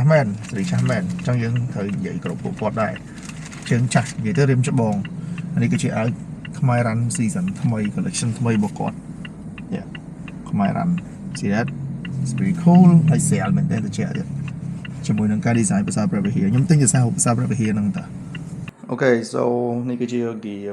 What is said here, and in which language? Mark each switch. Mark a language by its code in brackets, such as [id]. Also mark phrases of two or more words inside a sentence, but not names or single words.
[km] មែនអញ្ចឹងយើងត្រូវនិយាយគ្រប់ពួកគាត់ដែរជើងចាស់និយាយទៅរៀមច្បងនេះគឺជាអាវខ្មែររ៉ាន់ season ថ្មី collection ថ្មីរបស់គាត់ខ្មែររ៉ាន់ [en] see that it's very cool [km] ហើយស្រាលមែនតើទៅជាទៀតជាមួយនឹងការ design ភាសាប្រវត្តិខ្ញុំទិញភាសាប្រវត្តិហ្នឹងតាអូខេ so នេះគឺជា gear